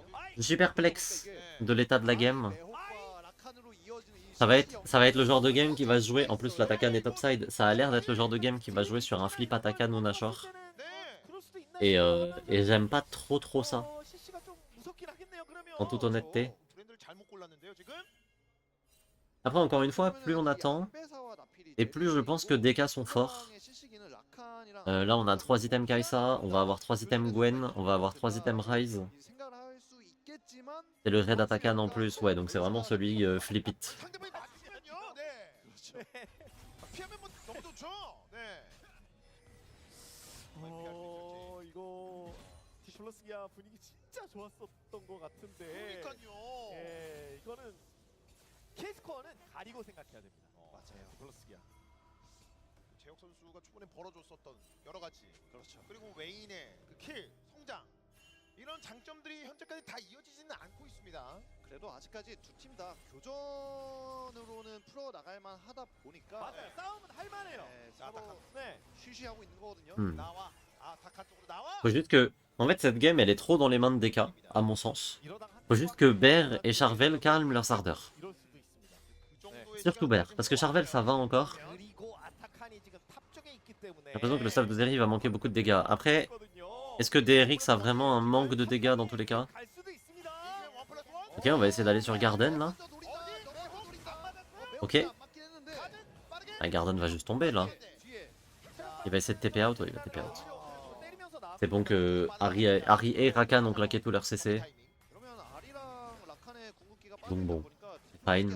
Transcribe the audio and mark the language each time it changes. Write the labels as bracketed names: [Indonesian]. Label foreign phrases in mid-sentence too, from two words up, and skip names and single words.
[French] Je suis perplexe de l'état de la game. [Korean] 매혹과 라칸으로 이어지는 이 [French] Ça va [Korean] 신발이 [French] être le genre de game qui va se jouer. En plus, l'Atakan est topside. Ça a l'air d'être le genre de game qui va jouer sur un flip Atakan ou Nashor. Et j'aime pas trop ça. En toute honnêteté. Après, encore une fois, plus on attend, et plus je pense que DK sont forts. Là, on a 3 items Kai'Sa, on va avoir 3 items Gwen, on va avoir 3 items Ryze. Et le raid Atakan en plus, ouais, donc c'est vraiment celui flip it. [Korean] 상대방이 맞으면요. 네. 피하면 뭐 너무 좋죠. 네. 이거 디플러스 기아 분위기 진짜 좋았었던 것 같은데. 그러니까요. 예, 이거는 K스코어는 가리고 생각해야 됩니다. 맞아요. 디플러스 기아. 재혁 선수가 초반에 벌어줬었던 여러 가지. 그렇죠. 그리고 웨인의 그 킬, 성장. 이런 장점들이 현재까지 다 이어지지는 않고 있습니다. 그래도 아직까지 두 팀 다 교전으로는 풀어 나갈만 하다 보니까 맞아요. 싸움은 할 만해요. 네, 자, 서로 네. 쉬쉬하고 있는 거거든요. 나와. 아, 다카 쪽으로 나와. [French] Faut juste que... En fait, cette game, elle est trop dans les mains de DK, à mon sens. Faut juste que Bear et Charvel calment leurs ardeurs. [Korean] 이럴 수도 있습니다. 그 정도의 [French] Surtout Bear, parce que Charvel, ça va encore. [Korean] 그리고 아타칸이 지금 탑 쪽에 있기 때문에 [French] J'ai l'impression que le staff de Zeri va manquer beaucoup de dégâts. Après, est-ce que DRX a vraiment un manque de dégâts dans tous les cas? [Korean] 갈 수도 있습니다. [French] Ok, on va essayer d'aller sur Garden là. Ok. Ah, Garden va juste tomber là. Il va essayer de [English] TP out, [French] ouais, il va [English] TP out. [French] C'est bon que Harry et Rakan ont claqué tout leur CC. Donc bon, fine.